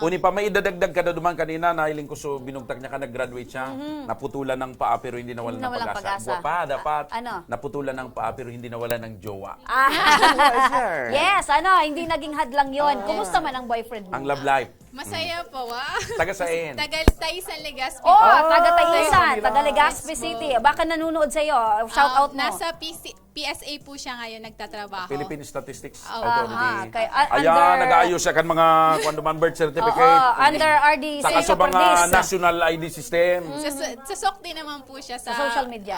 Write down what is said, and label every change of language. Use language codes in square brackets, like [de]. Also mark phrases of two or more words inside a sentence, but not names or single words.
[bik] Uni pa, may idadagdag ka na duman kanina, nahiling ko so binugtag niya ka, nag-graduate siya, [tl] naputulan ng paa pero hindi nawalan ng pag-asa. Buwa pa, dapat, naputulan ng paa pero hindi nawalan ng jowa. Yes, hindi naging hadlang yon. Kumusta man ang boyfriend mo? Ang [en] love life. [tl] Masaya po, [bik] Taga-sain. Taga-Taisan, Legazpi. Taga-Taisan, taga-Legazpi City. [tl] Baka nanonood sa'yo. [en] Shout out [tl] mo. Nasa PSA po siya ngayon nagtatrabaho. [en] Philippine Statistics Oh. Authority. Under- [tl] nag-aayos siya kan mga [en] birth certificate. Under RDC [tl] Saka sa mga [en] national ID system. [tl] Sa SOCD naman po siya. Sa [en] social media.